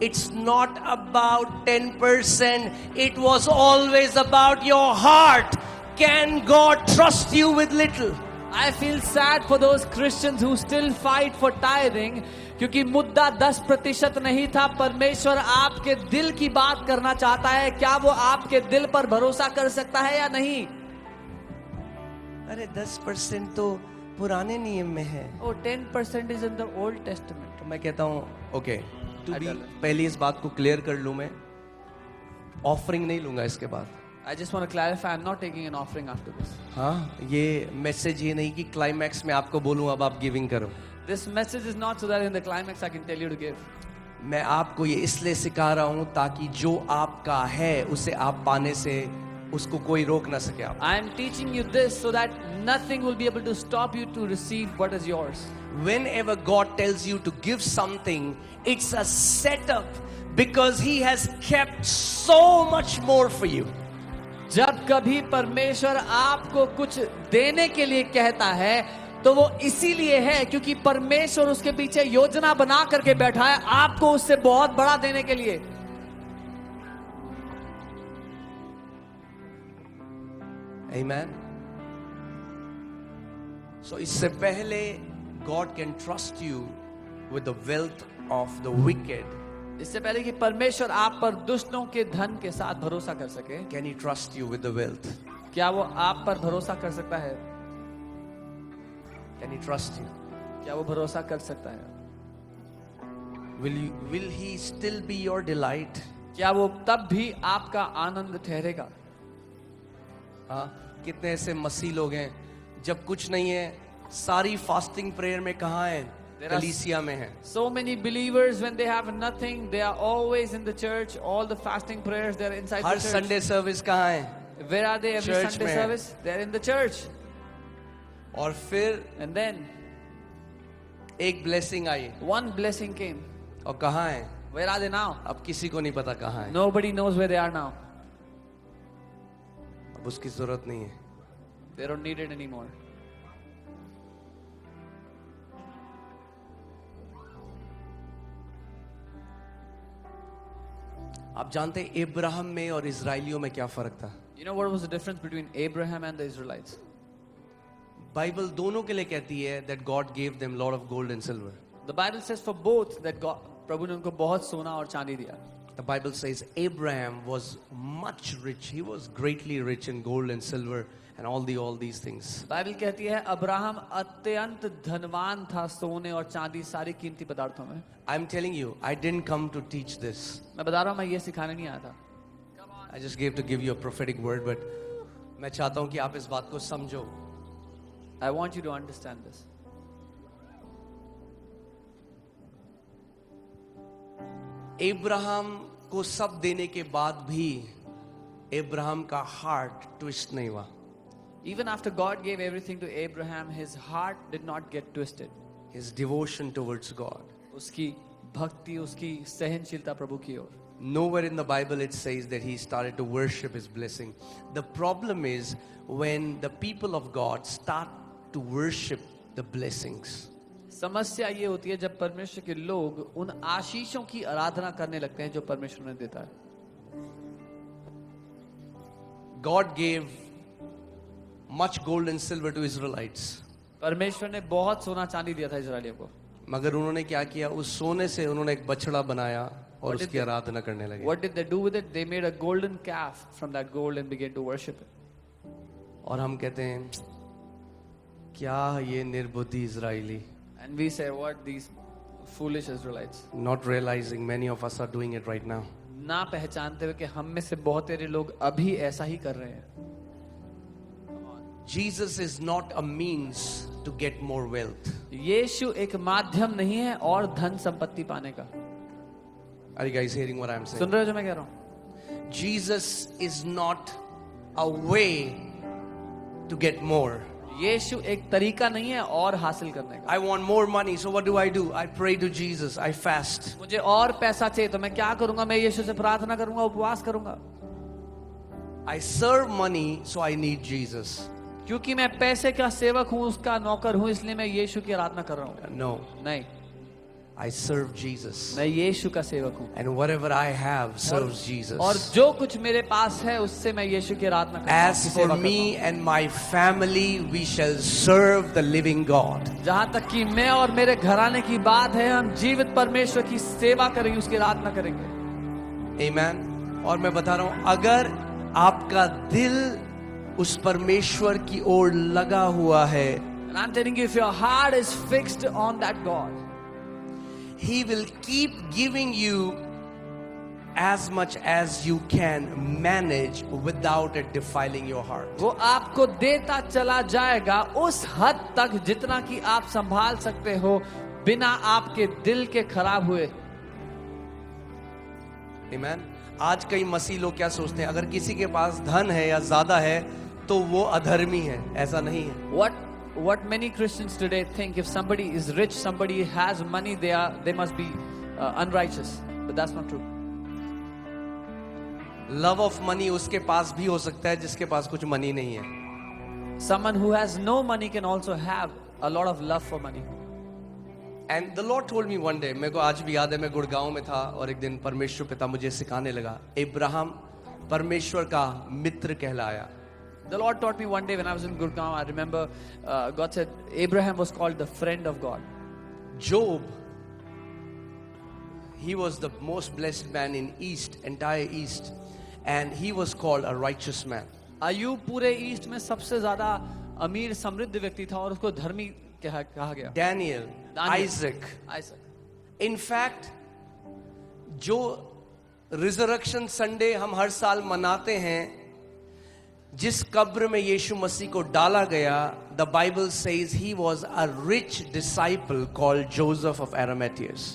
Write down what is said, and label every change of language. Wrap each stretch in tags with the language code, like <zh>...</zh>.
<en>It's not about 10%. It was always about your heart. Can God trust you with little? I feel sad for those Christians who still fight for tithing,</en> <hi>क्योंकि मुद्दा 10% नहीं था. परमेश्वर आपके दिल की बात करना चाहता है. क्या वो आपके दिल पर भरोसा कर सकता है या नहीं? अरे 10% तो पुराने नियम में है.</hi> <en>Oh, 10% is in the Old Testament.</en> <hi>तो मैं कहता हूँ ओके,</hi> <en>I tell him.</en> <hi>पहले इस बात को क्लियर कर लूं. मैं ऑफरिंग नहीं लूंगा इसके बाद.</hi> <en>I just want to clarify, I'm not taking an offering after this.</en> <hi>हाँ, ये मैसेज ये नहीं कि क्लाइमैक्स में आपको बोलूं अब आप गिविंग करो.</hi> <en>This message is not so that in the climax I can tell you to give.</en> <hi>मैं आपको ये इसलिए सिखा रहा हूं ताकि जो आपका है उसे आप पाने से उसको कोई रोक ना सके. आप</hi> <en>I am teaching you this so that nothing will be able to stop you to receive what is yours. whenever God tells you to give something, it's a setup because He has kept so much more for you.</en> <hi>जब कभी परमेश्वर आपको कुछ देने के लिए कहता है तो वो इसीलिए है क्योंकि परमेश्वर उसके पीछे योजना बना करके बैठा है आपको उससे बहुत बड़ा देने के लिए.</hi> <en>Amen. So</en> <hi>इससे पहले</hi> <en>God can trust you with the wealth of the wicked.</en> <hi>इससे पहले कि परमेश्वर आप पर दुष्टों के धन के साथ भरोसा कर सके,</hi> <en>Can He trust you with the wealth?</en> <hi>क्या वो आप पर भरोसा कर सकता है?</hi> <en>Can He trust you?</en> <hi>क्या वो भरोसा कर सकता है?</hi> <en>Will He still be your delight?</en> <hi>क्या वो तब भी आपका आनंद ठहरेगा? हाँ, कितने ऐसे मसीह लोग हैं जब कुछ नहीं है सारी फास्टिंग प्रेयर में कहाँ हैं? कलीसिया में हैं.</hi> <en>So many believers, when they have nothing, they are always in the church. All the fasting prayers, they are inside</en> <hi>हर</hi> <en>the church.</en> <hi>Sunday service कहाँ है?</hi> <en>Where are they every</en> <hi>Church</hi> <en>Sunday</en> <hi>में.</hi> <en>service? They are in the church.</en> <hi>और फिर</hi> <en>And then</en> <hi>एक blessing I</hi> <en>One blessing came.</en> <hi>और कहाँ है?</hi> <en>Where are they now?</en> <hi>अब किसी को नहीं पता कहाँ है.</hi> <en>Nobody knows where they are now.</en> <hi>अब उसकी जरूरत नहीं है.</hi> <en>They don't need it anymore.</en> <hi>आप जानते हैं इब्राहिम में और इजराइलियों में क्या फर्क था?</hi> <en>You know what was the difference between Abraham and the Israelites?</en> <hi>Bible दोनों के लिए कहती है</hi> <en>that God gave them lot of gold and silver. The Bible says for both that God,</en> <hi>प्रभु ने उनको बहुत सोना और चांदी दिया.</hi> <en>The Bible says Abraham was much rich. He was greatly rich in gold and silver and all these things.</en> <hi>Bible कहती है Abraham अत्यंत धनवान था सोने और चांदी सारी कीमती पदार्थों में.</hi> <en>I'm telling you, I didn't come to teach this.</en> <hi>मैं बता रहा हूँ मैं ये सिखाने नहीं आया था.</hi> <en>I just gave to give you a prophetic word, but</en> <hi>मैं चाहता हूँ कि आप इस बात को समझो.</hi> <en>I want you to understand this.</en> <hi>Ibrahim को सब देने के बाद भी इब्राहिम का हार्ट ट्विस्ट नहीं हुआ.</hi> <en>Even after God gave everything to Abraham, his heart did not get twisted. His devotion towards God.</en> <hi>उसकी भक्ति, उसकी सहनशीलता प्रभु की ओर.</hi> <en>Nowhere in the Bible it says that he started to worship his blessing. The problem is when the people of God start to worship the blessings.</en> <hi>समस्या ये होती है जब परमेश्वर के लोग उन आशीषों की आराधना करने लगते हैं जो परमेश्वर ने देता है.</hi> <en>God gave much gold and silver to Israelites.</en> <hi>परमेश्वर ने बहुत सोना चांदी दिया था इजरायलियों को. मगर उन्होंने क्या किया? उस सोने से उन्होंने एक बछड़ा बनाया और उसकी आराधना करने लगे.</hi> <en>What did they do with it? They made a golden calf from that gold and began to worship it.</en> <hi>और हम कहते हैं क्या ये निर्बुद्धि Israeli.</hi> <en>And we say, what, these foolish Israelites? Not realizing many of us are doing it right now.</en> <hi>ना पहचानते हुए कि हम में से बहुत सारे लोग अभी ऐसा ही कर रहे हैं.</hi> <en>Jesus is not a means to get more wealth.</en> <hi>यीशु एक माध्यम नहीं है और धन संपत्ति पाने का.</hi> <en>Are you guys hearing what I'm</en> <hi>soon</hi> <en>saying?</en> <hi>रहे हो जो मैं कह रहा हूँ?</hi> <en>Jesus is not a way to get more.</en> <hi>यीशु एक तरीका नहीं है और हासिल करने का.</hi> <en>I want more money, so what do? I pray to Jesus. I fast.</en> <hi>मुझे और पैसा चाहिए तो मैं क्या करूंगा? मैं यीशु से प्रार्थना करूंगा, उपवास करूंगा.</hi> <en>I serve money, so I need Jesus.</en> <hi>क्योंकि मैं पैसे का सेवक हूँ, उसका नौकर हूँ, इसलिए मैं यीशु की आराधना कर रहा हूँ.</hi> <en>No,</en> <hi>नहीं,</hi> <en>I serve Jesus.</en> <hi>मैं यीशु का सेवक हूँ.</hi> <en>And whatever I have serves Jesus.</en> <hi>और जो कुछ मेरे पास है उससे मैं यीशु की आराधना करता हूँ.</hi> <en>As for me and my family, we shall serve the living God.</en> <hi>जहाँ तक कि मैं और मेरे घराने की बात है, हम जीवित परमेश्वर की सेवा करेंगे, उसकी आराधना करेंगे.</hi> <en>Amen.</en> <hi>और मैं बता रहा हूँ, अगर आपका दिल उस परमेश्वर की ओर लगा हुआ है,</hi> <en>And I'm telling you, if your heart is fixed on that God, He will keep giving you as much as you can manage without it defiling your heart.</en> <hi>वो आपको देता चला जाएगा उस हद तक जितना कि आप संभाल सकते हो बिना आपके दिल के खराब हुए.</hi> <en>Amen.</en> <hi>आज कई मसीह लोग क्या सोचते हैं? अगर किसी के पास धन है या ज्यादा है तो वो अधर्मी है. ऐसा नहीं है.</hi> <en>What many Christians today think, if somebody is rich, somebody has money, they must be unrighteous. But that's not true. Love of money</en> <hi>उसके पास भी हो सकता है जिसके पास कुछ मनी नहीं है.</hi> <en>Someone who has no money can also have a lot of love for money. And the Lord told me one day,</en> <hi>मेरे को आज भी याद है, मैं गुड़गांव में था और एक दिन परमेश्वर पिता मुझे सिखाने लगा, इब्राहिम परमेश्वर का मित्र कहलाया.</hi> <en>The Lord taught me one day when I was in Gurgaon. I remember God said Abraham was called the friend of God. Job, he was the most blessed man in entire East, and he was called a righteous man.</en> <hi>अय्यूब पूरे east में सबसे ज्यादा अमीर समृद्ध व्यक्ति था और उसको धर्मी कहा गया.</hi> <en>Daniel, Isaac. In fact,</en> <hi>जो रिजरेक्शन संडे हम हर साल मनाते हैं, जिस कब्र में यीशु मसीह को डाला गया,</hi> <en>the Bible says he was a rich disciple called Joseph of Arimathea.</en>